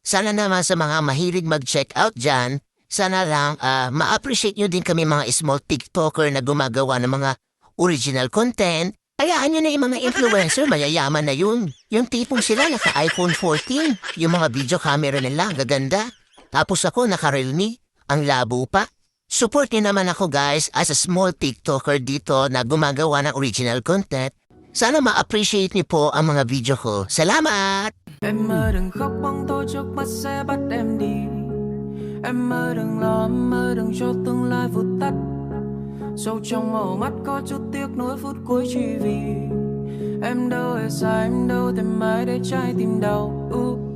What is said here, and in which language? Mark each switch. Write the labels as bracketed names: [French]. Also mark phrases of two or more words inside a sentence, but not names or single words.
[Filipino] Sana naman sa mga mahilig mag-check out dyan, sana lang ma-appreciate nyo din kami mga [English] small TikToker [Filipino] na gumagawa ng mga [English] original content. [Filipino] Hayaan nyo na yung mga influencer, mayayaman na yun. Yung tipong sila naka-iPhone 14, yung mga video camera nila, gaganda. Tapos ako naka-Realme, ang labo pa. Support nyo naman ako guys [English] as a small TikToker [Filipino] dito na gumagawa ng [English] original content. [Filipino] Sana ma-appreciate niyo po ang mga video ko. Salamat! [Vietnamese] Em ơi đừng khóc bóng tối trước mắt sẽ bắt em đi. Em ơi đừng lo, em ơi đừng cho tương lai vụt tắt. Sâu trong màu mắt có chút tiếc nuối phút cuối chỉ vì em đâu hề sai, em đâu thể mãi để trái tim đau.